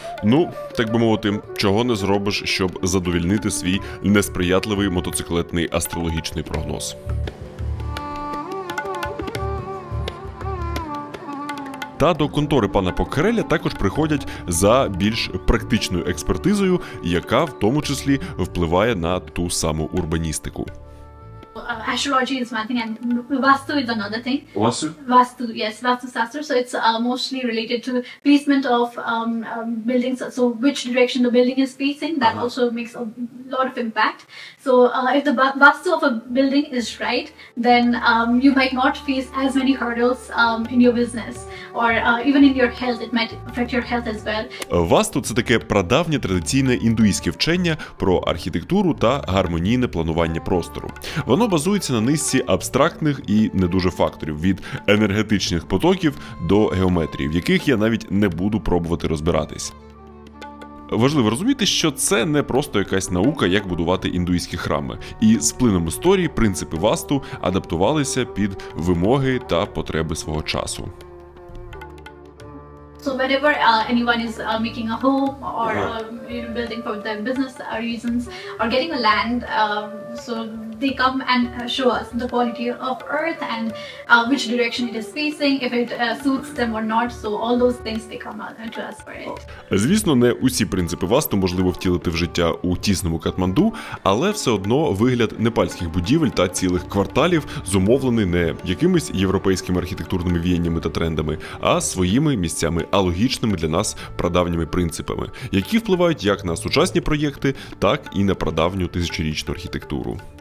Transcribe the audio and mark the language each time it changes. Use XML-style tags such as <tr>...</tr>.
<uk>Ну, так би мовити, чого не зробиш, щоб задовільнити свій несприятливий мотоциклетний астрологічний прогноз. Та до контори пана Поккареля також приходять за більш практичною експертизою, яка в тому числі впливає на ту саму урбаністику.</uk> <en>Astrology is one thing and Vastu is another thing. Vastu? Vastu, yes, Vastu Shastra. So it's mostly related to placement of buildings. So which direction the building is facing, that also makes a lot of impact. So if the Vastu of a building is right, then you might not face as many hurdles in your business, or even in your health. It might affect your health as well.</en> <uk>Васту – це таке прадавнє традиційне індуїзьке вчення про архітектуру та гармонійне планування простору. Воно базується на низці абстрактних і не дуже факторів, від енергетичних потоків до геометрії, в яких я навіть не буду пробувати розбиратись. Важливо розуміти, що це не просто якась наука, як будувати індуїзькі храми. І з плином історії принципи Васту адаптувалися під вимоги та потреби свого часу.</uk> <en>So whenever anyone is making a home or building for their business reasons or getting a land, so they come and show us the quality of earth and which direction it is facing, if it suits them or not. So all those things they come to us for it.</en> <uk>Звісно, не усі принципи Васту можливо втілити в життя у тісному Катманду, але все одно вигляд непальських будівель та цілих кварталів зумовлений не якимись європейськими архітектурними віяннями та трендами, а своїми місцями алогічними для нас прадавніми принципами, які впливають як на сучасні проєкти, так і на прадавню тисячорічну архітектуру.</uk>